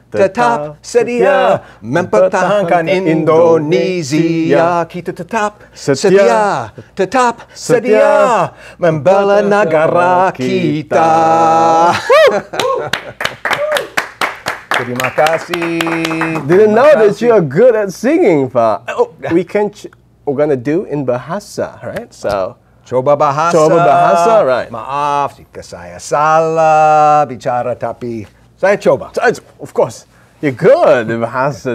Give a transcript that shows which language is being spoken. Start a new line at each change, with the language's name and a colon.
Indonesian: Tetap sedia mempertahankan Indonesia. Kita tetap setia, tetap sedia membela negara kita. Terima kasih.
English: Didn't know that you are good at singing, Pak. We're gonna do in bahasa, right? So
Indonesian: Coba bahasa. Coba bahasa, right. Maaf jika saya salah bicara, tapi saya coba.
English: of course, you're good in bahasa.